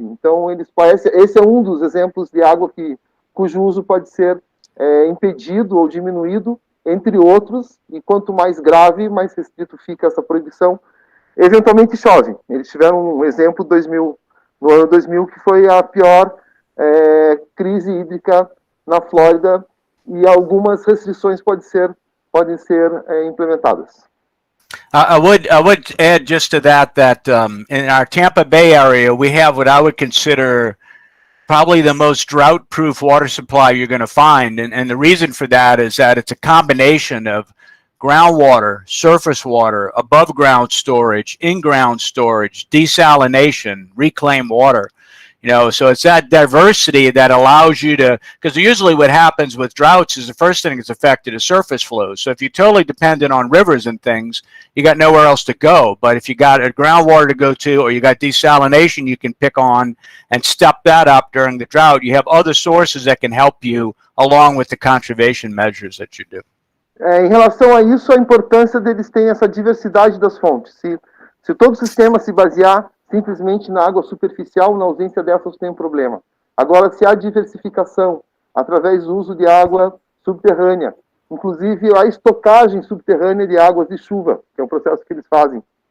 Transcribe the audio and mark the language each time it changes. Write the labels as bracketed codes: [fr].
[pt] Então, esse é um dos exemplos de água cujo uso pode ser impedido ou diminuído, entre outros, e quanto mais grave, mais restrito fica essa proibição. Eventualmente chove. Eles tiveram um exemplo no ano 2000, que foi a pior crise hídrica na Flórida, e algumas restrições podem ser implementadas. [en] I would add just to that in our Tampa Bay area, we have what I would consider probably the most drought-proof water supply you're going to find. And the reason for that is that it's a combination of groundwater, surface water, above ground storage, in-ground storage, desalination, reclaimed water. You know, so it's that diversity that allows you to, because usually what happens with droughts is the first thing that's affected is surface flows. So if you're totally dependent on rivers and things, you got nowhere else to go. But if you got a groundwater to go to, or you got desalination you can pick on and step that up during the drought, you have other sources that can help you along with the conservation measures that you do. [pt] Em relação a isso, a importância deles terem essa diversidade das fontes. Se todo o sistema se basear simplesmente na água superficial, na ausência dessas tem um problema. Agora, se há diversificação através do uso de água subterrânea, inclusive a estocagem subterrânea de águas de chuva, que é um processo que eles fazem.